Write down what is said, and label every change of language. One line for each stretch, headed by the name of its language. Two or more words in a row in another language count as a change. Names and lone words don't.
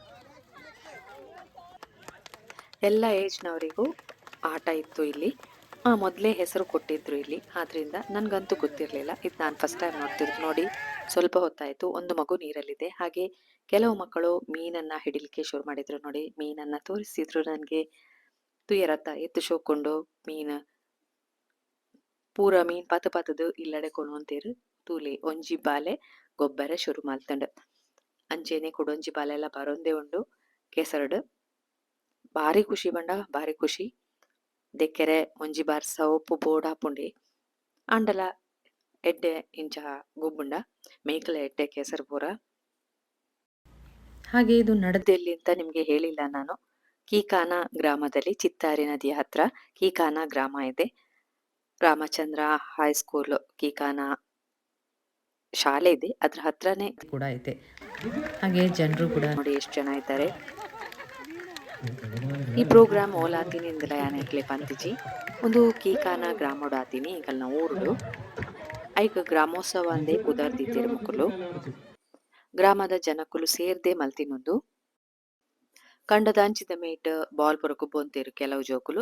Kannada: ಎಲ್ಲ ಏಜ್ನವರಿಗೂ ಆಟ ಇತ್ತು ಇಲ್ಲಿ. ಮೊದಲೇ ಹೆಸರು ಕೊಟ್ಟಿದ್ರು ಇಲ್ಲಿ, ಆದ್ರಿಂದ ನನ್ಗಂತೂ ಗೊತ್ತಿರಲಿಲ್ಲ. ಇದು ನಾನು ಫಸ್ಟ್ ಟೈಮ್ ನೋಡ್ತಿರೋದು. ನೋಡಿ, ಸ್ವಲ್ಪ ಹೊತ್ತಾಯ್ತು, ಒಂದು ಮಗು ನೀರಲ್ಲಿದೆ. ಹಾಗೆ ಕೆಲವು ಮಕ್ಕಳು ಮೀನನ್ನ ಹಿಡಿಲಿಕ್ಕೆ ಶುರು ಮಾಡಿದ್ರು. ನೋಡಿ, ಮೀನನ್ನ ತೋರಿಸಿದ್ರು ನನಗೆ.
Tulu: ತುಯರತ್ತ ಎತ್ತು ಶೋಕೊಂಡು ಮೀನ್ ಪೂರ ಮೀನ್ ಪತ ಪತದು ಇಲ್ಲಡೆ ಕೊಣೊಂತೇರು. ತೂಲೆ ಒಂಜಿ ಬಾಲೆ ಗೊಬ್ಬರ ಶುರು ಮಲ್ತಂಡು ಅಂಚೆನೆ ಕೊಡೊಂಜಿ ಬಾಲೆ ಎಲ್ಲ ಬರೊಂದೆ ಉಂಡು ಕೆಸರಡು. ಬಾರಿ ಖುಷಿ ಬಂಡ, ಬಾರಿ ಖುಷಿ. ದೆಕ್ಕೆರೆ ಒಂಜಿ ಬಾರ್ಸ ಒಪ್ಪು ಬೋರ್ಡ್ ಹಾಪುಂಡಿ ಅಂಡಲ ಎಡ್ಡೆ ಇಂಚ ಗೊಬ್ಬುಂಡ ಮೇಕಲ ಎಡ್ಡೆ ಕೆಸರು ಪೂರ.
Kannada: ಹಾಗೆ ಇದು ನಡೆದೆಲ್ಲಿ ಅಂತ ನಿಮ್ಗೆ ಹೇಳಿಲ್ಲ ನಾನು. ಕೀಕಾನ ಗ್ರಾಮದಲ್ಲಿ, ಚಿತ್ತಾರಿ ನದಿಯ ಹತ್ರ ಕೀಕಾನ ಗ್ರಾಮ ಇದೆ. ರಾಮಚಂದ್ರ ಹೈಸ್ಕೂಲ್ ಕೀಕಾನ ಶಾಲೆ ಇದೆ, ಅದ್ರ ಹತ್ರನೇ ಕೂಡ ಐತೆ. ಹಾಗೆ ಜನರು ಕೂಡ ನೋಡಿ ಎಷ್ಟು ಜನ ಇದ್ದಾರೆ.
Tulu: ಈ ಪ್ರೋಗ್ರಾಮ್ ಓಲಾತಿನಿಂದಲ ಯಾನೆಕ್ಲೆ ಪಂತಿಜಿ ಒಂದು ಕೀಕಾನ ಗ್ರಾಮೋಡಾತಿನಿ ಈಗಲ್ನ ಊರುಡು ಐಕ್ ಗ್ರಾಮೋತ್ಸವ ಅಂದೇ ಪುದರ್ದಿತ್ತಿರು ಮುಕ್ಕುಲು. ಗ್ರಾಮದ ಜನಕ್ಕುಲು ಸೇರ್ದೆ ಮಲ್ತಿನೊಂದು ಕಂಡದಾಂಚಿದ ಮೇಟ್ ಬಾಲ್ ಪುರಕು ಬೊಂತೇರು ಕೆಲವು ಜೋಕುಲು.